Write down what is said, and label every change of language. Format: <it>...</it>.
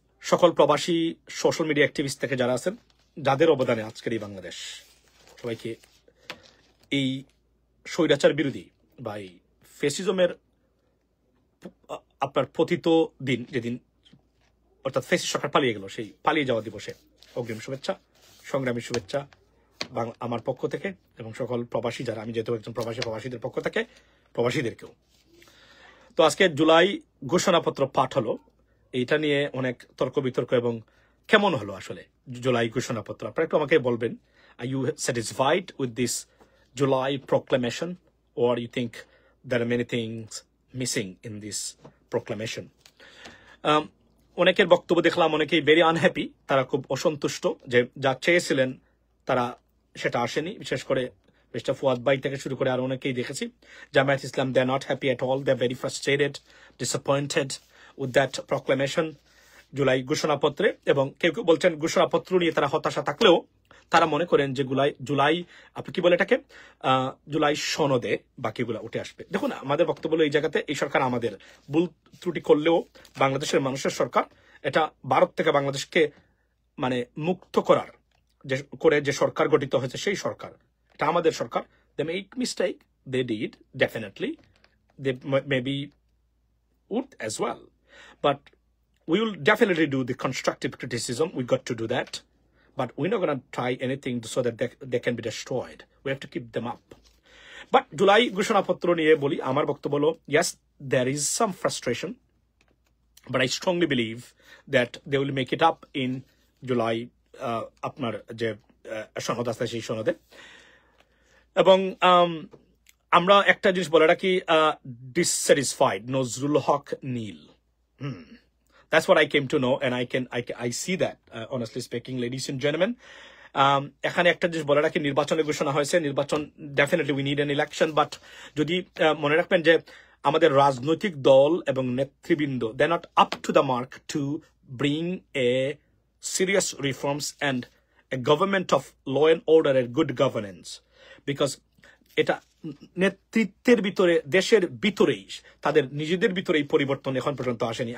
<bn>সকল প্রবাসী social media activist থেকে যারা আছেন, যাদের অবদানে আজকের এই বাংলাদেশ, সবাইকে এই স্বৈরাচার বিরোধী বা এই ফেসিজমের আপনার পতিত দিন, যেদিন অর্থাৎ ফেসিস সরকার পালিয়ে গেল, সেই পালিয়ে যাওয়া দিবসে অগ্রিম শুভেচ্ছা, সংগ্রামী শুভেচ্ছা আমার পক্ষ থেকে এবং সকল প্রবাসী যারা, আমি যেহেতু একজন প্রবাসীদের পক্ষ থেকে প্রবাসীদেরকেও। তো আজকে জুলাই ঘোষণাপত্র পাঠ হলো, এইটা নিয়ে অনেক তর্ক বিতর্ক এবং কেমন হলো আসলে জুলাই ঘোষণাপত্র, আপনারা একটু আমাকে বলবেন।</bn> <en>Are you satisfied with this July proclamation, or you think there are many things missing in this proclamation?</en> <bn>অনেকের বক্তব্য দেখলাম, অনেকেই</bn> <en>very unhappy,</en> <bn>তারা খুব অসন্তুষ্ট যে যা চেয়েছিলেন তারা সেটা আসেনি। বিশেষ করে মিস্টার ফুয়াদ ভাই থেকে শুরু করে আর অনেকেই দেখেছি, জামায়াত ইসলাম,</bn> <en>they are not happy at all, they are very frustrated, disappointed with that proclamation,</en> <bn>July ঘোষণাপত্রে। এবং কেউ কেউ বলছেন ঘোষণাপত্র নিয়ে তারা হতাশা থাকলেও তারা মনে করেন যে জুলাই আপনি কি বলে এটাকে জুলাই সনদে বাকিগুলো উঠে আসবে। দেখুন, আমাদের বক্তব্য হলো এই জায়গাতে এই সরকার আমাদের ভুল ত্রুটি করলেও বাংলাদেশের মানুষের সরকার, এটা ভারত থেকে বাংলাদেশকে মানে মুক্ত করার যে সরকার গঠিত হয়েছে সেই সরকার, এটা আমাদের সরকার।</bn> <en>They make mistake, they did, definitely they maybe would as well, but we will definitely do the constructive criticism. We got to do that, but we're not going to try anything so that they can be destroyed. We have to keep them up. But July</en> <bn>ঘোষণাপত্র নিয়ে বলি, আমার বক্তব্য হলো,</bn> <en>yes, there is some frustration, but I strongly believe that they will make it up in July</en> <bn>আপনার যে সনদ আছে সেই সনদে। এবং আমরা একটা জিনিস বলে রাখি, dissatisfied Nazrul Haque Neil.</bn> <en>That's what I came to know, and I see that, honestly speaking, ladies and gentlemen.</en> <bn>এখানে একটা জিনিস বলে রাখি, নির্বাচনের ঘোষণা হয়েছে, নির্বাচন definitely</bn> <en>we need an election,</en> <bn>but যদি মনে রাখবেন যে আমাদের রাজনৈতিক দল এবং নেতৃবৃন্দ,</bn> <en>they not up to the mark to bring a serious reforms and a government of law and order এর good governance,</en> <bn>বিকজ এটা নেতৃত্বের ভিতরে, দেশের ভিতরেই, তাদের নিজেদের ভিতরে এই পরিবর্তন এখন পর্যন্ত আসেনি।</bn>